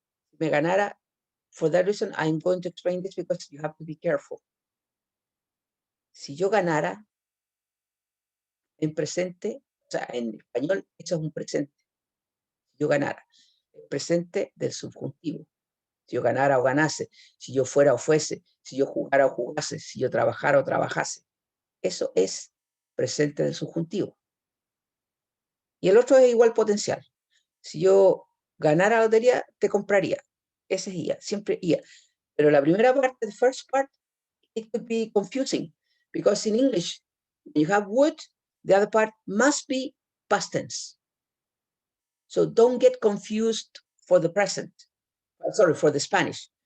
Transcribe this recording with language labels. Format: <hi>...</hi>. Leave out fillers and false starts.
<es>Si me ganara,</es> <en>for that reason, I'm going to explain this because you have to be careful.</en> <es>Si yo ganara, en presente, o sea, en español, eso es un presente. Si yo ganara, el presente del subjuntivo. Si yo ganara o ganase, si yo fuera o fuese, si yo jugara o jugase, si yo trabajara o trabajase. Eso es presente del subjuntivo. Y el otro es igual potencial. Si yo ganara la lotería, te compraría. Ese es IA, siempre IA. Pero la primera parte,</es> <en>the first part, it could be confusing because in English, when you have would, the other part must be past tense. So don't get confused for the present. Sorry, for the Spanish.</en>